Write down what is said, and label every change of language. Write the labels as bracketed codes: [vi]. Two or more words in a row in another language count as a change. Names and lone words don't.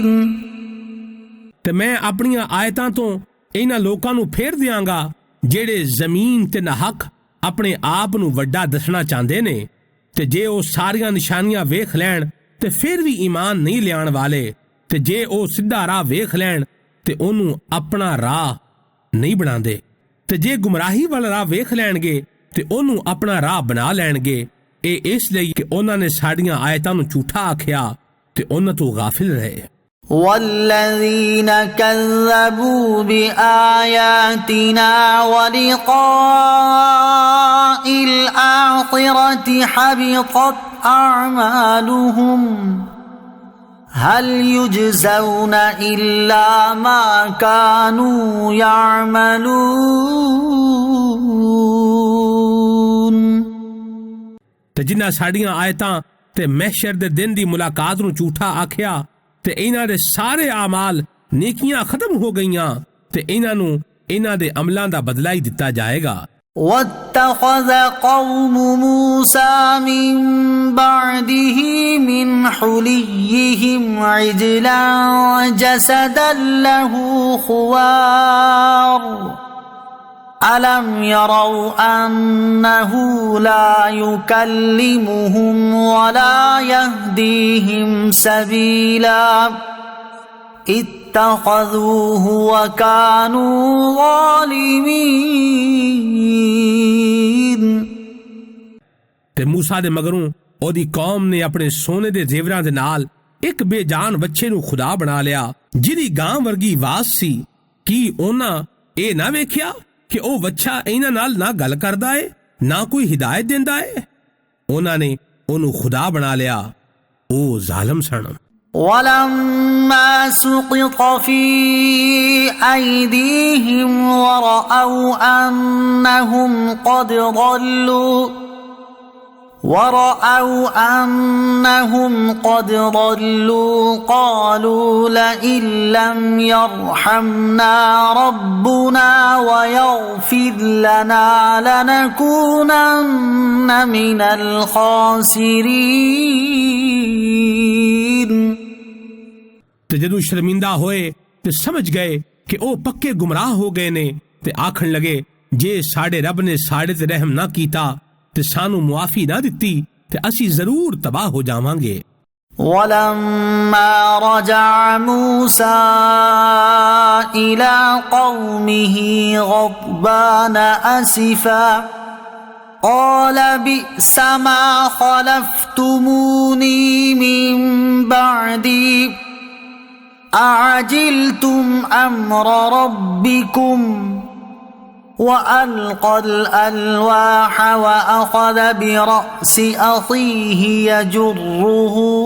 [pa] ਤੇ ਮੈਂ ਅਪਣੀਆਂ ਆਇਤਾਂ ਤੋਂ ਇਨ੍ਹਾਂ ਲੋਕਾਂ ਨੂੰ ਫੇਰ ਦਿਆਂਗਾ ਜਿਹੜੇ ਜ਼ਮੀਨ ਤੇ ਨਾਹੱਕ ਅਪਣੇ ਆਪ ਨੂੰ ਵੱਡਾ ਦੱਸਣਾ ਚਾਹੁੰਦੇ ਨੇ ਤੇ ਜੇ ਉਹ ਸਾਰੀਆਂ ਨਿਸ਼ਾਨੀਆਂ ਵੇਖ ਲੈਣ ਤੇ ਫਿਰ ਭੀ ਈਮਾਨ ਨਹੀਂ ਲਿਆਉਣ ਵਾਲੇ ਤੇ ਜੇ ਉਹ ਸਿੱਧਾ ਰਾਹ ਵੇਖ ਲੈਣ ਤੇ ਉਹਨੂੰ ਅਪਣਾ ਰਾਹ ਨਹੀਂ ਬਣਾਉਂਦੇ ਤੇ ਜੇ ਗੁਮਰਾਹੀ ਵਾਲਾ ਰਾਹ ਵੇਖ ਲੈਣਗੇ ਤੇ ਉਹਨੂੰ ਅਪਣਾ ਰਾਹ ਬਣਾ ਲੈਣਗੇ। ਇਹ ਇਸ ਲਈ ਕਿ ਉਨ੍ਹਾਂ ਨੇ ਸਾਡੀਆਂ ਆਇਤਾਂ ਨੂੰ ਝੂਠਾ ਆਖਿਆ ਤੇ ਉਨ੍ਹਾਂ ਤੋਂ ਗ਼ਾਫ਼ਿਲ ਰਹੇ। [ar] والذين كذبوا بآياتنا ولقاء الآخرة حبطت أعمالهم هل يجزون إلا ما كانوا يعملون. [pa] ਤੇ ਜਿਨ੍ਹਾਂ ਸਾਡੀਆਂ ਆਇਤਾਂ ਤੇ ਮਹਿਸ਼ਰ ਦੇ ਦਿਨ ਦੀ ਮੁਲਾਕਾਤ ਨੂੰ ਝੂਠਾ ਆਖਿਆ ਤੇ ਇਨ੍ਹਾਂ ਦੇ ਸਾਰੇ ਆਮਾਲ ਨੇਕੀਆਂ ਖ਼ਤਮ ਹੋ ਗਈਆਂ ਤੇ ਇਨ੍ਹਾਂ ਦੇ ਅਮਲਾਂ ਦਾ ਬਦਲਾ ਹੀ ਦਿੱਤਾ ਜਾਏਗਾ। [ar] واتخذ قوم موسى من بعده من حليهم عجلا جسدا له خوار ألم يروا أنه لا يكلمهم ولا يهديهم سبيلا اتخذوه وكانوا ظالمين. [pa] ਤੇ ਮੂਸਾ ਦੇ ਮਗਰੋਂ ਉਹਦੀ ਕੌਮ ਨੇ ਅਪਣੇ ਸੋਨੇ ਦੇ ਜ਼ੇਵਰਾਂ ਦੇ ਨਾਲ ਇਕ ਬੇਜਾਨ ਬੱਚੇ ਨੂੰ ਖ਼ੁਦਾ ਬਣਾ ਲਿਆ ਜਿਹਦੀ ਗਾਂ ਵਰਗੀ ਆਵਾਜ਼ ਸੀ। ਕੀ ਉਨ੍ਹਾਂ ਇਹ ਨਾ ਵੇਖਿਆ ਕਿ ਉਹ ਬੱਚਾ ਇਨ੍ਹਾਂ ਨਾਲ ਨਾ ਗੱਲ ਕਰਦਾ ਹੈ ਨਾ ਕੋਈ ਹਿਦਾਇਤ ਦੇਂਦਾ ਹੈ। ਉਨ੍ਹਾਂ ਨੇ ਉਹਨੂੰ ਖ਼ੁਦਾ ਬਣਾ ਲਿਆ। ਉਹ ਜ਼ਾਲਿਮ ਸਨ। [ar] ولما سقط في أيديهم ورأوا أنهم قد ضلوا قالوا لئن لم يرحمنا ربنا ويغفر لنا لنكونن من الخاسرين। [pa] ਤੇ ਜਦੋਂ ਸ਼ਰਮਿੰਦਾ ਹੋਏ ਤੇ ਸਮਝ ਗਏ ਕਿ ਉਹ ਪੱਕੇ ਗੁਮਰਾਹ ਹੋ ਗਏ ਨੇ ਤੇ ਆਖਣ ਲੱਗੇ ਜੇ ਸਾਡੇ ਰੱਬ ਨੇ ਸਾਡੇ ਤੇ ਰਹਿਮ ਨਾ ਕੀਤਾ ਤੇ ਸਾਨੂੰ ਮੁਆਫ਼ੀ ਨਾ ਦਿੱਤੀ ਤੇ ਅਸੀਂ ਜ਼ਰੂਰ ਤਬਾਹ ਹੋ ਜਾਵਾਂਗੇ। [ar] ولما رجع موسى إلى قومه غضبان أسفا قال بئسما خلفتموني من بعدي أعجلتم أمر ربكم وألقى الألواح وأخذ برأس أخيه يجره